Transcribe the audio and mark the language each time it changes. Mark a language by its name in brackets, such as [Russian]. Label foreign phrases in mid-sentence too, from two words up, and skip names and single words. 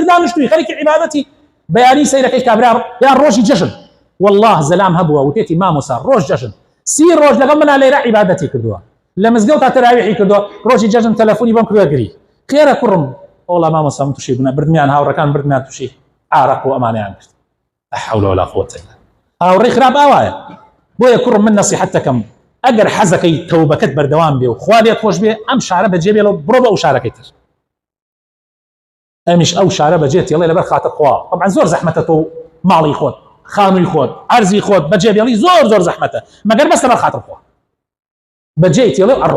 [Central Kurdish] دانیشتووی خەریکی عیبادەتی بەیانی سەیرەکەی کابرا یان ڕۆژی جەژن والله زەلام هەبووە وتێتی مامۆسا ڕۆژ جەژن 30 ڕۆژ لەگەڵ منا لێرە عیبادەتی کردووە لە مزگەوت تا تەراویحی کردووە ڕۆژی جەژن تەلەفۆنی بۆم کردووە گری خێرە کوڕم وڵا مامۆسا من تووشی بوونە بردمیان هاوڕەکان بردمیان تووشی عارەق و ئەمانەیان کرد [Arabic] لا حول ولا قوة إلا [Central Kurdish] هاوڕێی خراپ ئاوایە بۆیە کوڕم من نەسیحەت دەکەم ئەگەر حەزەکەی تەوبەکەت بەردەوام بێ و خوا لێت خۆش بێ ئەم شارە بەجێ بێڵەوە بڕۆ بە ئەو شارەکەی تر ئەمیش ئەو شارە بەجێ تێڵێ لەبەر خاتە خوا طبعا زۆر زەحمەتە تۆ ماڵی خۆت خانووی خۆت عەرزی خۆت بەجێ بێڵی زۆر زەحمەتە مەگەر بەس لەبەر خاتە خوا بەجێ تێڵێ